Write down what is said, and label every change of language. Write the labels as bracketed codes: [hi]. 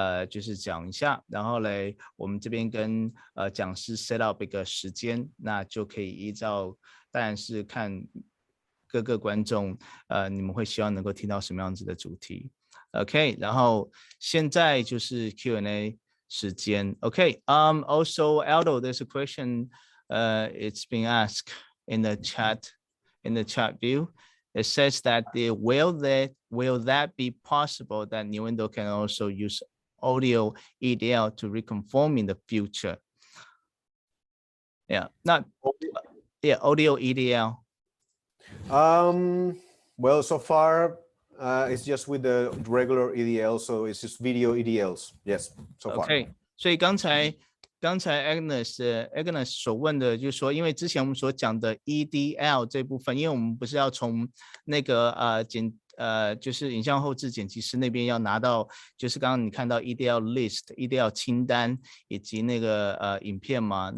[zh] 就是讲一下，然后嘞，我们这边跟讲师 set up 一个时间，那就可以依照，当然是看各个观众，你们会希望能够听到什么样子的主题 ，OK， 然后现在就是 Q&A 时间 ，OK， [en] also Aldo, there's a question, it's been asked in the chat view. It says that will that be possible that Nuendo can also use audio EDL to reconform in the future? Yeah, audio EDL. Well, so far it's just with the regular EDL, so it's just video EDLs. Yes, so far. [zh] Okay, 所以刚才 Agnes 所问的就是说，因为之前我们所讲的 EDL 这部分，因为我们不是要从那个就是影像后置剪辑师那边要拿到，就是刚刚你看到 EDL list、EDL 清单以及那个影片嘛。